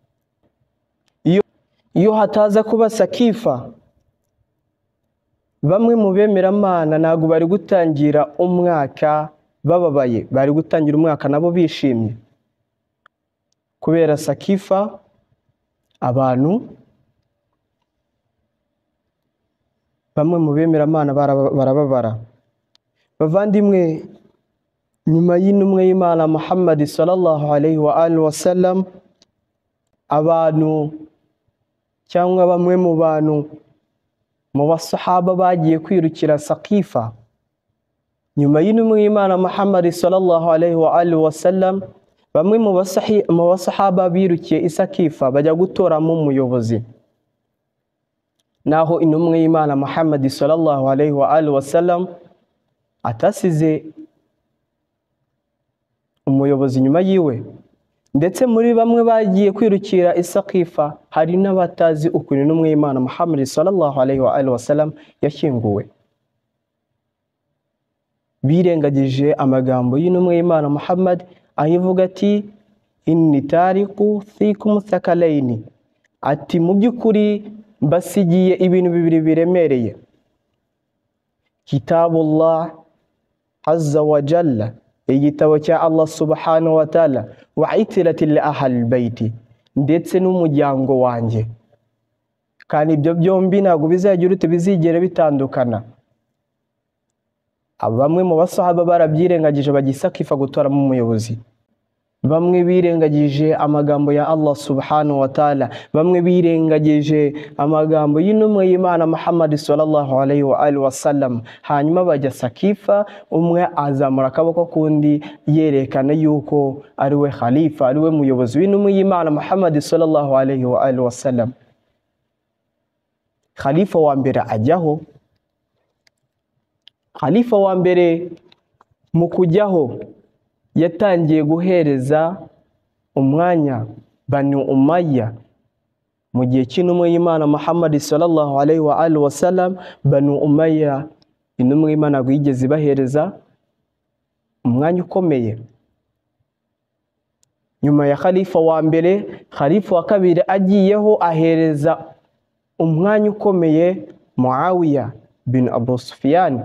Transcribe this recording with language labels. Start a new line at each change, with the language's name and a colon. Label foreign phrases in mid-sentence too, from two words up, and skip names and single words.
Kinyarwanda: Iyo hataza kuba sakifa, bamwe mu bemeramana ntabwo bari gutangira umwaka bababaye, bari gutangira umwaka nabo bishimye. Kubera sakifa, abantu bamwe mu bemeramana barababara. Bavandimwe, nyuma y'intumwa y'Imana Muhammad
Arabic: صلى الله عليه وآله وسلم,
Kinyarwanda: abantu cyangwa bamwe mu bantu mu basahaba bagiye kwirukira Saqifa nyuma y'intumwa y'Imana Muhammad
Arabic: صلى الله عليه وآله وسلم.
Kinyarwanda: Bamwe mu basahaba birukiye i Saqifa bajya gutoramo umuyobozi, naho intumwa y'Imana Muhammad
Arabic: صلى الله عليه وآله وسلم
Kinyarwanda: atasize umuyobozi nyuma yiwe. Ndetse muri bamwe bagiye kwirukira i Saqifa hari n'abatazi ukuntu intumwa y'Imana Muhammad
Arabic: صلى الله عليه وآله وسلم
Kinyarwanda: yashyinguwe. Birengagije amagambo y'intumwa y'Imana Muhammad ayivuga ati
Arabic: إني تارك فيكم الثقلين,
Kinyarwanda: ati mu by'ukuri mbasigiye ibintu bibiri biremereye:
Arabic: كتاب الله عز وجل,
Kinyarwanda: igitabo cya
Arabic: الله سبحانه وتعالى, وعترتي أهل بيتي,
Kinyarwanda: ndetse n'umuryango wanjye. Kandi ibyo byombi ntabwo bizagira ute bizigera bitandukana. Bamwe mu basahaba barabyirengagije bagisakifa gutoramo umuyobozi. Bamwe birengagije amagambo ya
Arabic: الله سبحانه وتعالى,
Kinyarwanda: bamwe birengagije amagambo y'intumwa y'Imana Muhammad
Arabic: صلى الله عليه وآله وسلم.
Kinyarwanda: Hanyuma bajya Saqifa, umwe azamura akaboko kundi yerekana yuko ari we khalifa, ari we muyobozi w'intumwa y'Imana Muhammad
Arabic: صلى الله عليه وآله وسلم.
Kinyarwanda: Khalifa wa mbere ajyaho. Khalifa wa mbere mu kujyaho yatangiye guhereza umwanya Banu Umayya. Mu gihe cy'intumwa y'Imana Muhammad
Arabic: صلى الله عليه وآله وسلم,
Kinyarwanda: Banu Umayya intumwa y'Imana yigeze bahereza umwanya ukomeye. Nyuma ya Khalifa wa mbere, Khalifa wa kabiri agiyeho ahereza umwanya ukomeye Muawiya bin Abu Sufyan.